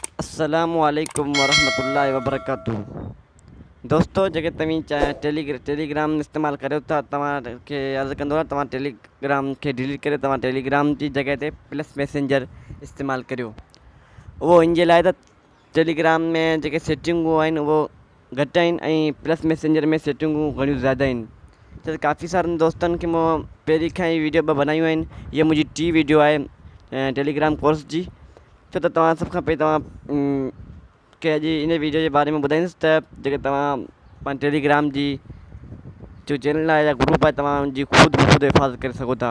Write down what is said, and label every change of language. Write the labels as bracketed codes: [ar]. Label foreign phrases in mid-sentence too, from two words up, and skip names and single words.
[ar] السلام عليكم ورحمة الله وبركاته. [sd] दोस्तों जगह तव्हीं टेलीग्राम इस्तेमाल करो था तव्हांखे अर्ज़ु कंदो आहियां तव्हां टेलीग्राम खे डिलीट करे तव्हां टेलीग्राम जी जगह ते प्लस मैसेंजर इस्तेमाल करियो। उहो इन जे लाइ त टेलीग्राम में जेके सेटिंगूं आहिनि उहो घटि आहिनि ऐं प्लस मैसेंजर में सेटिंगूं घणियूं ज़्यादा आहिनि। त काफ़ी सारनि दोस्तनि खे मूं पहिरीं खां ई वीडियो बनायूं आहिनि। हीअ मुंहिंजी टी वीडियो आहे टेलीग्राम कोर्स जी। छो त तव्हां सभ खां पहिरीं तव्हां के अॼु इन वीडियो जे बारे में ॿुधाईंदुसि त जेके तव्हां टेलीग्राम जी जो चैनल आहे या ग्रुप आहे तव्हांजी ख़ुदि हिफ़ाज़त करे सघो था।